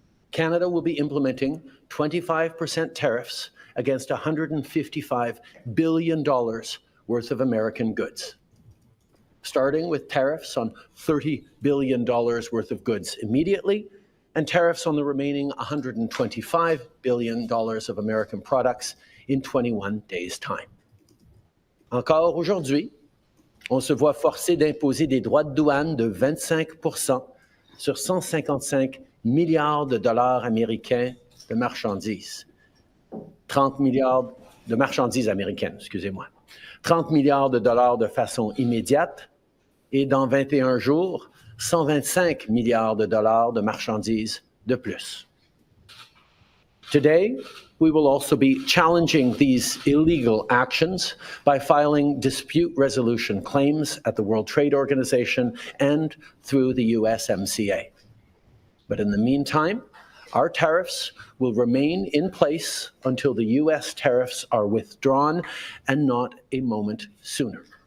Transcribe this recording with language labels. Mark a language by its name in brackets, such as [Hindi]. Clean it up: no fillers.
[English] Canada will be implementing 25% tariffs against $155 billion worth of American goods. starting with tariffs on $30 billion worth of goods immediately, and tariffs on the remaining $125 billion of American products in 21 days' time. [French] Encore aujourd'hui, on se voit forcé d'imposer des droits de douane de 25% sur 155 milliards de dollars américains de marchandises. 30 milliards de marchandises américaines, excusez-moi. 30 milliards de dollars de façon immédiate et dans 21 jours, 125 milliards de dollars de marchandises de plus. [English] Today, we will also be challenging these illegal actions by filing dispute resolution claims at the World Trade Organization and through the USMCA. But in the meantime, our tariffs will remain in place until the US tariffs are withdrawn, and not a moment sooner.